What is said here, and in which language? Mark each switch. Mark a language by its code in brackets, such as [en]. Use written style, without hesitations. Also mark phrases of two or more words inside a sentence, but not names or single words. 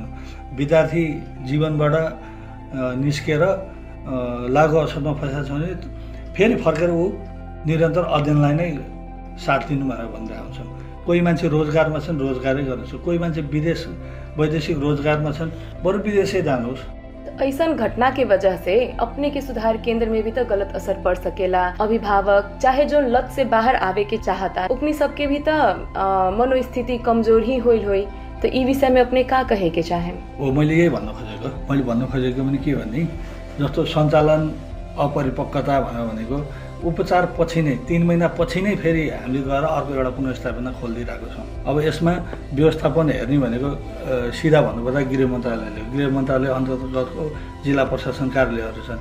[ne] विद्यार्थी जीवनबाट निस्केर लागु औषधमा फँसेको छ भने फेरि फर्केर ऊ निरन्तर अध्ययनलाई नै साथ दिनु भनेर भनिरहेको हुन्छौँ। कोही मान्छे रोजगारमा छन्, रोजगारै गर्नुहोस्। कोही मान्छे वैदेशिक रोजगारमा छन्, बरु विदेशै जानुहोस्। [bho] ऐसन घटना के वजह से अपने के सुधार केंद्र में भी तो गलत असर पड़ सकेला। अभिभावक चाहे जो लत से बाहर आवे के चाहता, अपनी सबके भी तो मनोस्थिति कमजोर ही होई। तो ई विषय में अपने का कहे के चाहे? [ne] मैले यही भन्न खोजेको पनि के भने जस्तो सञ्चालन अपरिपक्वता भनेको उपचार पछि नै 3 महिना पछि नै फेरि हामीले गएर अर्को एउटा पुनर्स्थापना खोलिदिइरहेको छौँ। अब यसमा व्यवस्थापन हेर्ने भनेको सिधा भन्नुपर्दा गृह मन्त्रालय अन्तर्गतको जिल्ला प्रशासन कार्यालयहरू छन्।